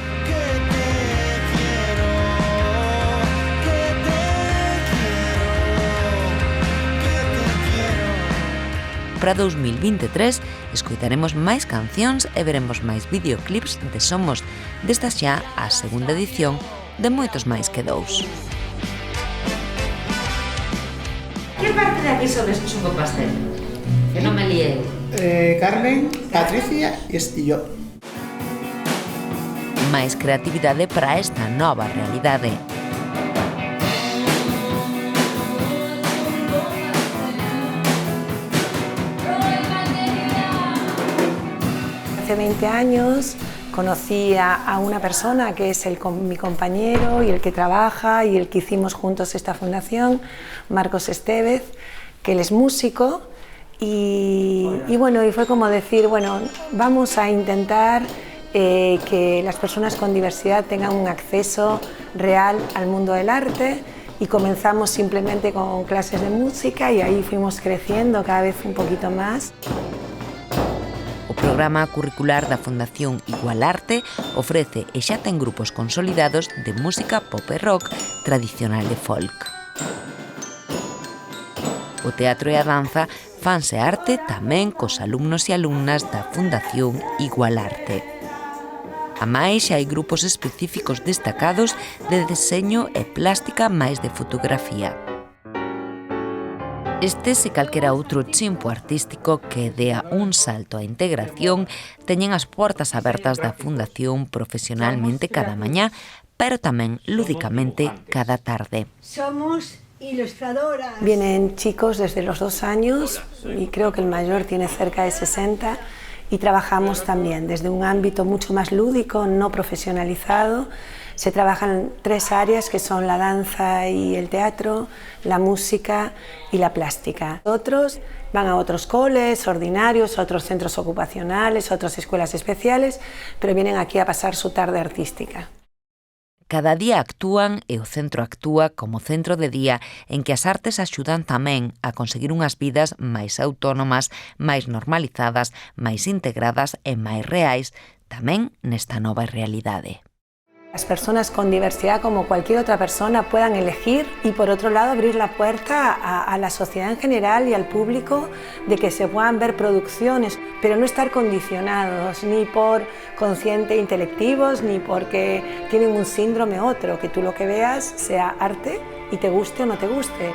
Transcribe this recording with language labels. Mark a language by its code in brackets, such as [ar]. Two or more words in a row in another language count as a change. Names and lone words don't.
[gl] Para 2023 escoitaremos máis cancións e veremos máis videoclips de Somos, desta xa a segunda edición de moitos máis que dous. Que parte de aquí sodes Chuco Pastel? Que non me liei. [es] Carmen, Patricia y yo. [gl] Máis creatividade para esta nova realidade. [es] Hace 20 años conocí a una persona que es mi compañero y el que trabaja y el que hicimos juntos esta fundación, Marcos Estevez, que él es músico y bueno, y fue como decir, bueno, vamos a intentar que las personas con diversidad tengan un acceso real al mundo del arte y comenzamos simplemente con clases de música y ahí fuimos creciendo cada vez un poquito más. [gl] O programa curricular da Fundación Igualarte ofrece e xa ten grupos consolidados de música pop e rock tradicional e folk. O teatro e a danza fanse arte tamén cos alumnos e alumnas da Fundación Igualarte. A máis, hai grupos específicos destacados de deseño e plástica máis de fotografía. Este e calquera outro chimpo artístico que dea un salto á integración teñen as portas abertas da Fundación profesionalmente cada mañá, pero tamén lúdicamente cada tarde. Somos ilustradoras. [es] Vienen chicos desde los 2 años y creo que el mayor tiene cerca de 60 y trabajamos también desde un ámbito mucho más lúdico, no profesionalizado. Se trabajan 3 áreas que son la danza y el teatro, la música y la plástica. Otros van a otros coles ordinarios, otros centros ocupacionales, otras escuelas especiales, pero vienen aquí a pasar su tarde artística. [gl] Cada día actúan e o centro actúa como centro de día en que as artes axudan tamén a conseguir unhas vidas máis autónomas, máis normalizadas, máis integradas e máis reais, tamén nesta nova realidade. [es] Las personas con diversidad, como cualquier otra persona, puedan elegir y, por otro lado, abrir la puerta a la sociedad en general y al público de que se puedan ver producciones, pero no estar condicionados ni por consciente intelectivos ni porque tienen un síndrome u otro, que tú lo que veas sea arte y te guste o no te guste.